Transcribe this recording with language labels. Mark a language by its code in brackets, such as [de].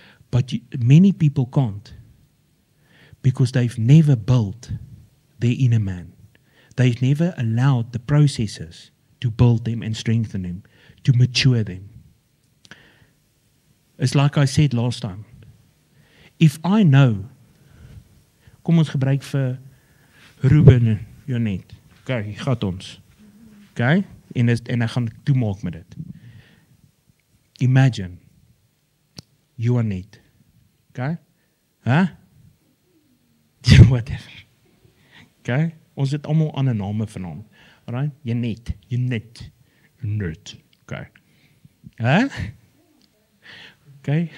[en] But many people can't, because they've never built their inner man. They've never allowed the processes to build them and strengthen them, to mature them. It's like I said last time. If I know, [af] kom ons gebruik vir Ruben en Janet. Okay, hier gaat ons. Okay? En ek gaan toemaak met dit. [en] Imagine, you are net. Okay? Huh? Whatever. Okay? [af] Ons het allemaal ander name van hom. Alright? Janet. Net. Okay. Huh? Okay?